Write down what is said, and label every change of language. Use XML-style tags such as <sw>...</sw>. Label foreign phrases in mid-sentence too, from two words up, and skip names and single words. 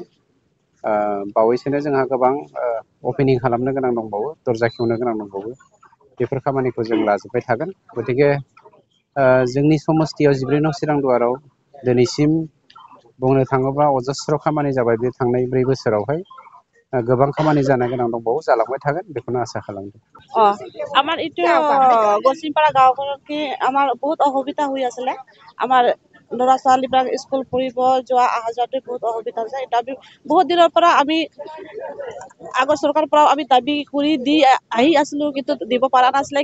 <brx>बावैसोनो जोंहा गोबां अपेनिं खालामनो गोनां दंबावो, दरजा खेवनो गोनां दंबावो। बेफोर खामानिखौ जों लाजोबबाय थागोन। गतिके जोंनि समस्तियाव 14 नं चिरांदुवाराव दिनैसिम बुंनो थाङोब्ला अजस्र खामानि जाबाय। बे थांनाय 4 बोसोरावहाय गोबां खामानि जानो गोनां दंबावो, जालांबाय थागोन बेखौनो आसा खालामदों।</brx> <as>আমার এইটো গৰচিংপাৰা গাঁওখনত আমাৰ বহুত অসুবিধা হৈ আছিলে। আমাৰ ল'ৰা ছোৱালীবিলাক স্কুল পঢ়িব যোৱা অহা যোৱাটো বহুত অসুবিধা হৈছে। এটা বহুত দিনৰ পৰা আমি আগৰ চৰকাৰৰ পৰা আমি দাবী কৰি দি আহি আছিলো, কিন্তু দিব পৰা নাছিলে।</as>